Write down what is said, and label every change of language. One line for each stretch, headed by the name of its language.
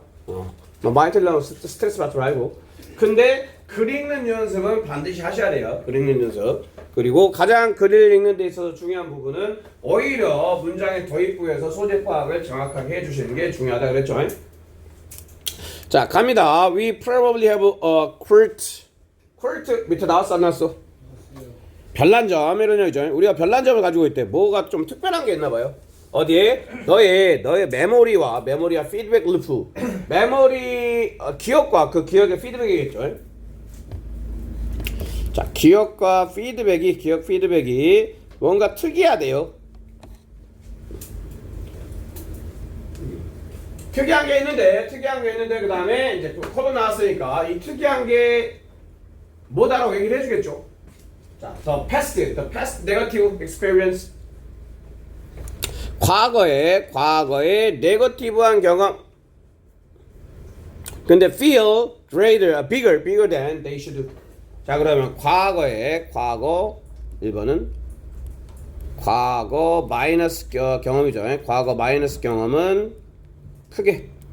Korean: 뭐 많이 틀려고 스트레스 받지 말고. 근데 글 읽는 연습은 반드시 하셔야 돼요. 글 읽는 연습. 그리고 가장 글을 읽는 데 있어서 중요한 부분은 오히려 문장의 도입부에서 소재 파악을 정확하게 해주시는 게 중요하다 그랬죠. 자, 갑니다.
English: We probably have a quirt
Korean: 밑에 나왔어 안 나왔어? 별난점 이런 얘기죠. 우리가 별난점을 가지고 있대. 뭐가 좀 특별한 게 있나 봐요. 어디에? 너의 메모리와 피드백 루프. 메모리 기억과 그 기억의 피드백이겠죠. 자, 기억 피드백이 뭔가 특이하대요. 특이한 게 있는데 그 다음에 이제 또 코드 나왔으니까 이 특이한 게 뭐다라고 얘기를 해주겠죠.
English: 자, the past negative experience.
Korean: 과거의 네거티브한 경험.
English: 근데 feel bigger than they should.
Korean: 자, 그러면 과거 1번은 과거 마이너스 경험이죠. 과거 마이너스 경험은 크게.